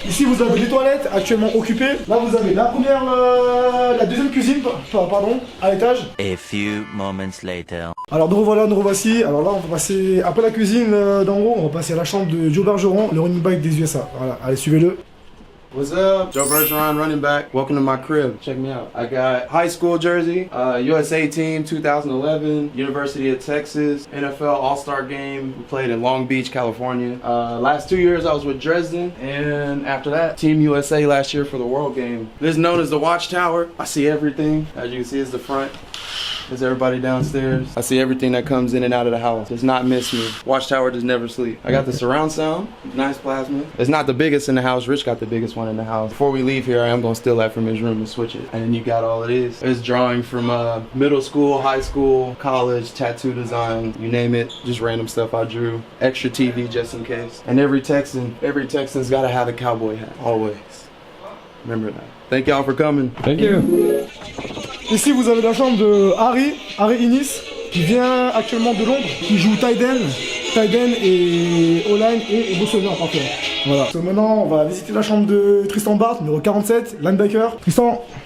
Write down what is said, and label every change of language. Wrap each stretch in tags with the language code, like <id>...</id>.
<fr>Ici, vous avez les toilettes actuellement occupées. Là, vous avez la première, la deuxième cuisine, pardon, à l'étage.</fr> <en>A few moments later.</en> <fr>Alors nous revoilà, nous revoici. Alors là, on va passer, après la cuisine d'en haut, on va passer à la chambre de Joe Bergeron, le running back des USA. Voilà, allez, suivez-le.</fr> <en>What's up? Joe Bergeron, running back. Welcome to my crib. Check me out. I got high school jersey, USA team 2011, University of Texas, NFL All-Star game. We played in Long Beach, California. Last 2 years I was with Dresden, and after that, Team USA last year for the World Game. This is known as the Watchtower. I see everything. As you can see, it's the front. There's everybody downstairs. I see everything that comes in and out of the house. Does not miss me. Watchtower does never sleep. I got the surround sound, nice plasma. It's not the biggest in the house. Rich got the biggest one in the house. Before we leave here, I am gonna steal that from his room and switch it. And then you got all it is. It's drawing from middle school, high school, college, tattoo design, you name it. Just random stuff I drew. Extra TV just in case. And every Texan's gotta have a cowboy hat, always. Remember that. Thank y'all for coming. Thank you.</en> <fr>Ici, vous avez la chambre de Harry Innis, qui vient actuellement de Londres, qui joue tight end et O-line et receveur parfois. Voilà. Donc maintenant, on va visiter la chambre de Tristan Bart, numéro 47, linebacker. Tristan.</fr>